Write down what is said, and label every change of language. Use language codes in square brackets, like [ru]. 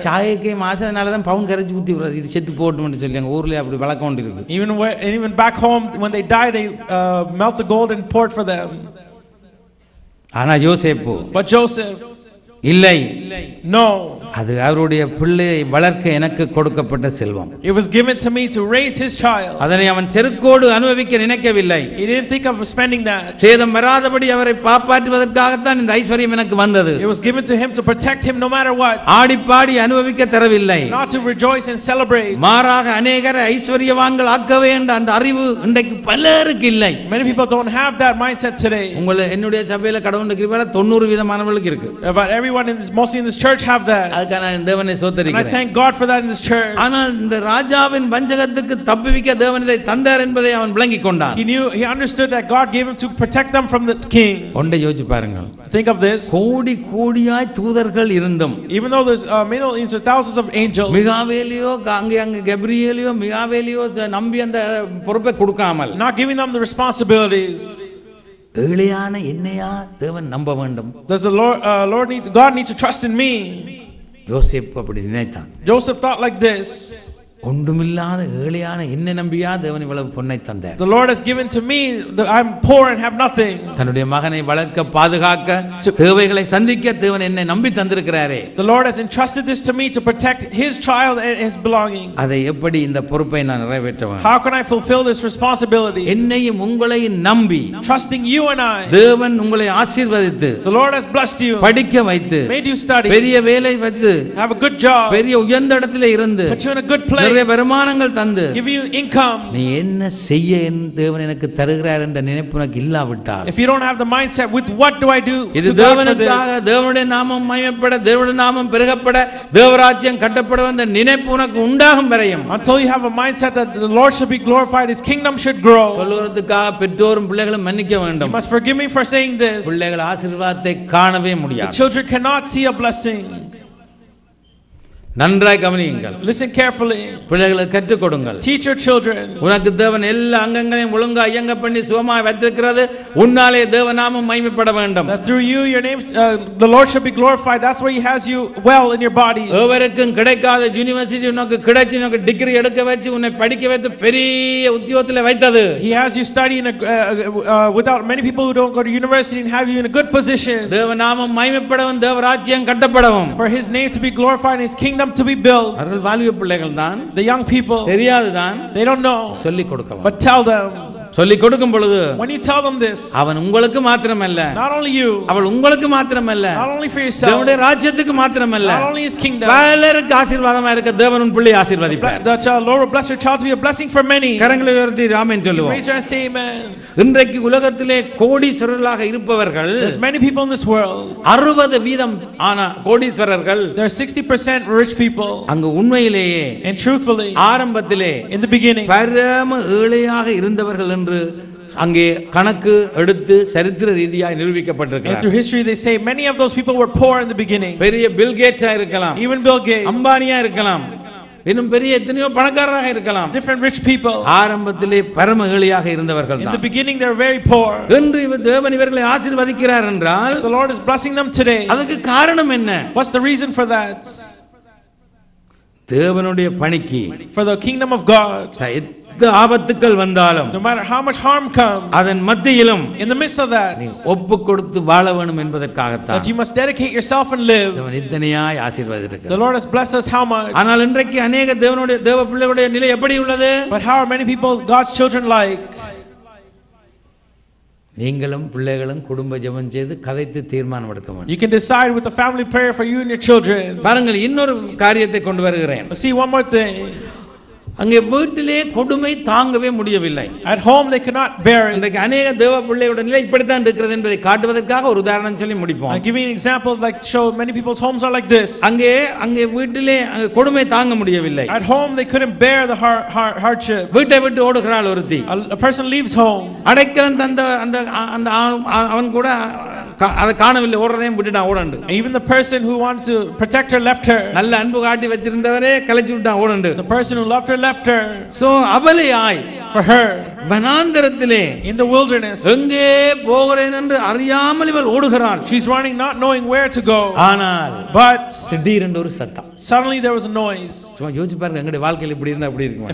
[ta] சாயக்கே ஆசைனால தான் பவுன் கரைச்சி ஊற்றி விடுறது. இது செத்து போட்டுன்னு சொல்லி எங்கள் ஊரில் அப்படி வழக்கம் ஒன்று இருக்கு. [en] Even back home when they die, they melt the gold and pour it for them. [ta] ஆனா யோசேப்பு, [en] but Joseph, [ta] இல்லை, [en] no, [ta] அது அவருடைய பிள்ளையை வளர்க்க எனக்கு கொடுக்கப்பட்ட செல்வம். [en] It was given to me to raise his child. [ta] அதனை அவன் செருக்கோடு அனுபவிக்க நினைக்கவில்லை. [en] He didn't think of spending that. [ta] சேதம் வராதபடி அவரை காப்பாற்றுவதற்காகத்தான் இந்த ஐஸ்வர்யம் எனக்கு வந்தது. [en] It was given to him to protect him no matter what. [ta] ஆடி பாடி அனுபவிக்க தரவில்லை. [en] Not to rejoice and celebrate. [ta] மாறாக அநேகரை ஐஸ்வர்யவான்கள் ஆக்க வேண்டும் என்ற அறிவு இன்றைக்கு பலருக்கு இல்லை. [en] Many people don't have that mindset today. [ta] உங்களை என்னுடைய சபையில கடவுளுடைய கிருபையால 90% இருக்கு. [en] But everyone in this, mostly in this church have that. [ta] தேவனை சோதரிக்கிறேன். [en] I thank God for that in this church. [ta] ஆனால் இந்த ராஜாவின் வஞ்சகத்துக்கு தப்புவிக்க தேவன் இதை தந்தார் என்பதை அவன் விளங்கிக் கொண்டான். [en] He understood that God gave him to protect them from the king. [ta] ஒன்றை யோசிச்சு பாருங்க. [en] Think of this. [ta] கோடியாய் தூதர்கள் இருந்தும், [en] even though there's millions or thousands of angels, [ta] மிகாவேலியோ அங்கே கப்ரியேலியோ மிகாவேலியோ நம்பி அந்த பொறுப்பை கொடுக்காமல், [en] not giving them the responsibilities, [ta] ஏழையான என்னையா தேவன் நம்ப வேண்டும். [en] does the God need to trust in me? [ta] யோசேப்பு அப்படி நினைத்தான். [en] Joseph thought like this. [ta] ஒன்றுமில்லாத ஏழையான என்னை நம்பியா தேவன் இவ்வளவு பொன்னை தந்தார். [en] The Lord has given to me, I'm poor and have nothing. [ta] தன்னுடைய மகனை வளர்க்க பாதுகாக்க தேவைகளை சந்திக்க தேவன் என்னை நம்பி தந்திருக்கிறாரே. [en] The Lord has entrusted this to me to protect his child and his belonging. [ta] அதை எப்படி இந்த பொறுப்பை நான் நிறைவேற்றுவேன்? [en] How can I fulfill this responsibility? [ta] என்னையும் உங்களையும் நம்பி, [en] trusting you and I, [ta] தேவன் உங்களை ஆசீர்வதித்து, [en] the Lord has blessed you, [ta] படிக்க வைத்து, [en] made you study, [ta] பெரிய வேலை வைத்து, [en] have a good job, [ta] பெரிய உயர்ந்த இடத்திலே இருந்து, [en] put you in a good place, [ta] நிறைய வருமானங்கள் தந்து [en] give you income, [ta] நீ என்ன செய்ய தேவன் எனக்கு தருகிறார் என்ற நினைப்பு உனக்கு இல்லாவிட்டால், [en] if you don't have the mindset with what do I do [ta] இது [en] to God for [ta] தேவனுக்காக [en] this, [ta] தேவனுடைய நாமம் மகிமைப்பட தேவனுடைய நாமம் பெருகப்பட தேவராஜ்யம் கட்டப்பட வந்த நினைப்பு உனக்கு உண்டாகும் வரையும், [en] until you have a mindset that the Lord should be glorified, His kingdom should grow. [ta] சொல்லுகிறதுக்காக பெற்றோரும் பிள்ளைகளும் மன்னிக்க [en] You [ta] வேண்டும். [en] must forgive me for saying this. [ta] பிள்ளைகள் ஆசீர்வாதத்தை காணவே [en] The [ta] முடியாது. [en] children cannot see a blessing. [ta] நன்றாய் கவனியுங்கள். [en] Listen carefully. [ta] பிள்ளைகளுக்கு கற்றுக் கொடுங்கள். [en] Teach your children. [ta] உனக்கு தேவன் எல்லா அங்கங்களையும் ஒழுங்கா இயங்க பண்ணி சுகமாய் வைத்திருக்கிறது, உன்னாலே தேவநாமம் மகிமைப்பட வேண்டும். [en] That through you your name the Lord should be glorified. That's why He has you well in your body. [ta] எவருக்கும் கிடைக்காத யுனிவர்சிட்டி உனக்கு கிடைச்சு உனக்கு டிகிரி எடுக்க வச்சு உன்னை படிக்க வைத்து பெரிய உத்தியோகத்தில் வைத்தது. [en] He has you study in without many people who don't go to university and have you in a good position. [ta] தேவநாமம் மகிமைப்படவும் தேவராஜ்யம் கட்டப்படவும். [en] For His name to be glorified and His kingdom to be built. [ta] அவர்கள் வாலிப பிள்ளைகள் தான், [en] The young people, [ta] தெரியாது தான், [en] they don't know, [ta] சொல்லி கொடுக்க. [en] but tell them. [ta] சொல்லி கொடுக்கும் பொழுது [en] When you tell them this, [ta] அவன் உங்களுக்கு மாத்திரமல்ல, [en] not only you, [ta] அவள் உங்களுக்கு மாத்திரமல்ல, [en] not only for yourself, [ta] தேவனுடைய ராஜ்யத்துக்கு மாத்திரமல்ல, [en] not only His kingdom, [ta] பலருக்கு ஆசீர்வாதமா இருக்க தேவன் உன் பிள்ளையை ஆசீர்வதிப்பார். [en] that Lord will bless your child to be a blessing for many. [ta] கரங்களை உயர்த்தி ஆமென் சொல்லுவோம். [en] Raise your hand, say amen. [ta] இன்றைக்கு உலகத்திலே கோடீஸ்வரர்களாக இருப்பவர்கள் [en] There's many people in this world. [ta] 60% ஆன கோடீஸ்வரர்கள் [en] There are 60% rich people. [ta] அங்கு உண்மையிலேயே [en] And truthfully, [ta] ஆரம்பத்திலே [en] in the beginning, [ta] பரம ஏழையாக இருந்தவர்கள் என்று அங்கே கணக்கு எடுத்து சரித்திர ரீதியாக [en] and [ta] நிரூபிக்கப்பட்டிருக்கிறார். [en] through history they say many of those people were poor in the beginning. [ta] பெரிய பில் கேட்ஸா இருக்கலாம், [en] Even Bill Gates, [ta] அம்பானியா இருக்கலாம், இன்னும் பெரிய எத்தனையோ பணக்காரராக இருக்கலாம். [en] different rich people. [ta] ஆரம்பத்திலே பரம ஏழையாக இருந்தவர்கள் [en] In the [ta] தான். [en] beginning they were very poor. [ta] என்று தேவன் இவர்களை ஆசீர்வதிக்கிறார் என்றால் [en] The Lord is blessing them today. [ta] அதுக்கு காரணம் என்ன? [en] What's the reason for that? [ta] தேவனுடைய பணிக்கு [en] For the kingdom of God, [ta] எந்த ஆபத்துக்கள் வந்தாலும் [en] no matter how much harm comes, [ta] அதன் மத்தியிலும் [en] in the midst of that, [ta] ஒப்பு கொடுத்து வாழ வேண்டும் என்பதற்காகத்தான் [en] that you must dedicate yourself and live. [ta] தேவன் இத்தனையாய் [en] The [ta] ஆசீர்வதித்திருக்கிறார். [en] Lord has blessed us how much? [ta] ஆனால் இன்றைக்கு அநேக தேவ பிள்ளைகளுடைய நிலை எப்படி உள்ளது? [en] But how are many people, God's children, like? [ta] நீங்களும் பிள்ளைகளும் குடும்ப ஜெபம் செய்து கதைத்து தீர்மானம் எடுக்க வேண்டும். [en] You can decide with a family prayer for you and your children. [ta] பாருங்கள், இன்னொரு காரியத்தை கொண்டு வருகிறேன். [en] See, one more thing. [ta] அங்கே வீட்டிலே கொடுமை தாங்கவே முடியவில்லை. [en] At home they cannot bear it. [ta] இன்றைக்கு அநேக தேவ பிள்ளையோட நிலை இப்படித்தான் இருக்கிறது என்பதை காட்டுவதற்காக ஒரு உதாரணம் சொல்லி முடிப்போம். [en] I'm giving an example like show many people's homes are like this. [ta] அங்கே வீட்டிலே கொடுமை தாங்க முடியவில்லை. [en] At home they couldn't bear the hardship. [ta] வீட்டை விட்டு ஓடுகிறாள் ஒருத்தி. [en] A person leaves home. [ta] அடைக்கலம் தந்த அந்த அவன் கூட அதை காணவில்லை, ஓடுறதையும் விட்டுட்டான் ஓடண்டு. [en] Even the person who wanted to protect her left her. [ta] நல்ல அன்பு காட்டி வச்சிருந்தவரே கலைச்சு விட்டான் ஓடண்டு. [en] The person who loved her left her. [ta] So அவளையாய் [en] For her, [ta] வனாந்தரத்திலே [en] in the wilderness, [ta] எங்கே போகிறேன் என்று அறியாமல் இவள் ஓடுகிறாள். [en] she's running not knowing where to go. [ta] ஆனால் [en] But [ta] திடீரென்று ஒரு சத்தம். [en] suddenly there was a noise. [ta] சும்மா யோசிச்சு பாருங்க, எங்களுடைய வாழ்க்கையில் இப்படி இருந்தா எப்படி இருக்கும்?